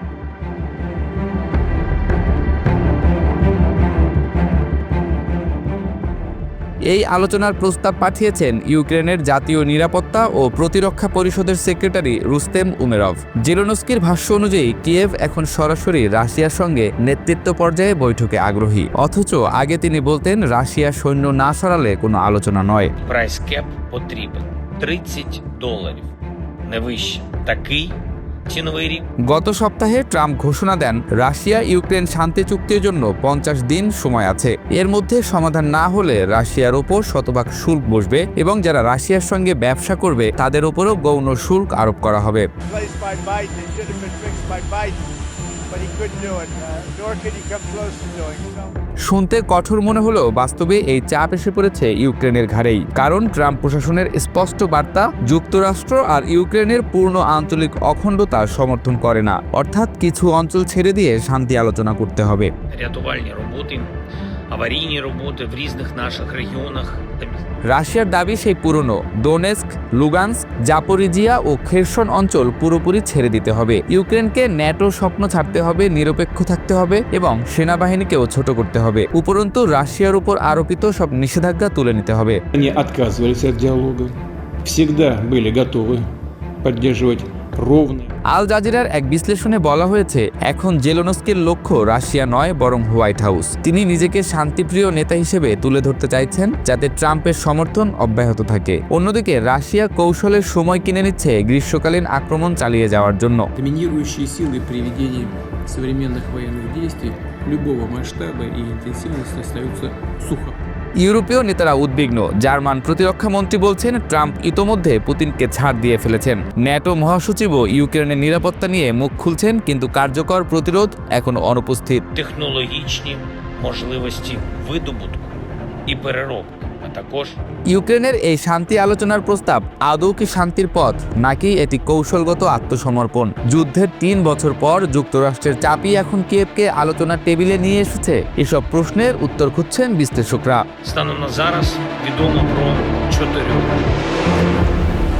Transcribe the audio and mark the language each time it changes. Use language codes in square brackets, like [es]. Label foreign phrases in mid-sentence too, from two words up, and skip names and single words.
[bn] এই আলোচনার প্রস্তাব পাঠিয়েছেন ইউক্রেনের জাতীয় নিরাপত্তা ও প্রতিরক্ষা পরিষদের সেক্রেটারি রুস্তেম উমেরভ। জেলেনস্কির ভাষ্য অনুযায়ী কিয়েভ এখন সরাসরি রাশিয়ার সঙ্গে নেতৃত্ব পর্যায়ে বৈঠকে আগ্রহী, অথচ আগে তিনি বলতেন রাশিয়া সৈন্য না সরালে কোনো আলোচনা নয়। [uk] Прайс кеп потрібен $30. Не вище. Такий ціновий рік. [bn] গত সপ্তাহে ট্রাম্প ঘোষণা দেন রাশিয়া ইউক্রেন শান্তি চুক্তির জন্য 50 দিন সময় আছে। এর মধ্যে সমাধান না হলে রাশিয়ার ওপর শতভাগ শুল্ক বসবে এবং যারা রাশিয়ার সঙ্গে ব্যবসা করবে তাদের ওপরও গৌণ শুল্ক আরোপ করা হবে। [en] Placed by Biden. It should have been fixed by Biden, but he couldn't do it. Nor could he come close to doing so. [bn] শুনতে কঠোর মনে হলেও বাস্তবে এই চাপ এসে পড়েছে ইউক্রেনের ঘাড়েই, কারণ ট্রাম্প প্রশাসনের স্পষ্ট বার্তা যুক্তরাষ্ট্র আর ইউক্রেনের পূর্ণ আঞ্চলিক অখণ্ডতা সমর্থন করে না, অর্থাৎ কিছু অঞ্চল ছেড়ে দিয়ে শান্তি আলোচনা করতে হবে। [uk] Рятувальні роботи, аварійні роботи в різних наших регіонах. [bn] রাশিয়ার দাবি সেই পুরনো দোনেস্ক, লুগান্স্ক, জাপোরিজিয়া ও খেরসন অঞ্চল পুরোপুরি ছেড়ে দিতে হবে। ইউক্রেনকে ন্যাটো স্বপ্ন ছাড়তে হবে, নিরপেক্ষ থাকতে হবে এবং সেনাবাহিনীকেও ছোট করতে হবে। উপরন্তু রাশিয়ার উপর আরোপিত সব নিষেধাজ্ঞা তুলে নিতে হবে। [ru] Они отказывались от диалога, всегда были готовы поддерживать ровный. [bn] আল জাজিরার এক বিশ্লেষণে বলা হয়েছে এখন জেলেনস্কির লক্ষ্য রাশিয়া নয় বরং হোয়াইট হাউস। তিনি নিজেকে শান্তিপ্রিয় নেতা হিসেবে তুলে ধরতে চাইছেন যাতে ট্রাম্পের সমর্থন অব্যাহত থাকে। অন্যদিকে রাশিয়া কৌশলের সময় কিনে নিচ্ছে গ্রীষ্মকালীন আক্রমণ চালিয়ে যাওয়ার জন্য। [ru] Доминирующие силы при ведении современных военных действий любого масштаба и интенсивности остаются сухо. [bn] ইউরোপীয় নেতারা উদ্বিগ্ন। জার্মান প্রতিরক্ষা মন্ত্রী বলছেন ট্রাম্প ইতোমধ্যে পুতিনকে ছাড় দিয়ে ফেলেছেন। ন্যাটো মহাসচিবও ইউক্রেনের নিরাপত্তা নিয়ে মুখ খুলছেন, কিন্তু কার্যকর প্রতিরোধ এখনো অনুপস্থিত। [uk] Технологічні можливості видобутку і переробки, а також [bn] ইউক্রেনের এই শান্তি আলোচনার প্রস্তাব আদৌ কি শান্তির পথ, নাকি এটি কৌশলগত আত্মসমর্পণ? যুদ্ধের 3 বছর পর যুক্তরাষ্ট্রের চাপই এখন কিয়েভকে আলোচনার টেবিলে নিয়ে এসেছে। এসব প্রশ্নের উত্তর খুঁজছেন বিশ্লেষকরা। [uk] станом на зараз відомо про 4